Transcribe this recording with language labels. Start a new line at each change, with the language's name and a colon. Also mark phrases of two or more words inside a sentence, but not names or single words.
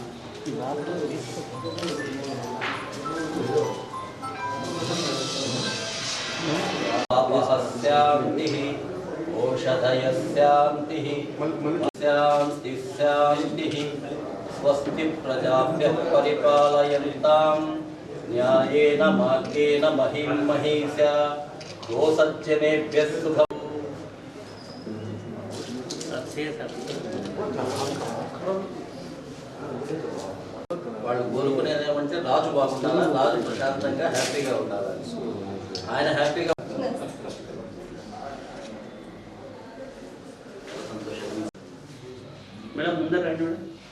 Sanskrit: शांति औषधय शांति शांति स्वस्ति प्रजाभ्यः परिपालयन्तां न्यायेन मार्गेण महीं महीषा गोसज्जनेभ्यः सुखम्
Telugu: వాళ్ళు కోరుకునేది ఏమంటే రాజు బాగుండాలా, రాజు ప్రశాంతంగా హ్యాపీగా ఉండాలి, ఆయన హ్యాపీగా. మేడం ముందర రండి మేడం.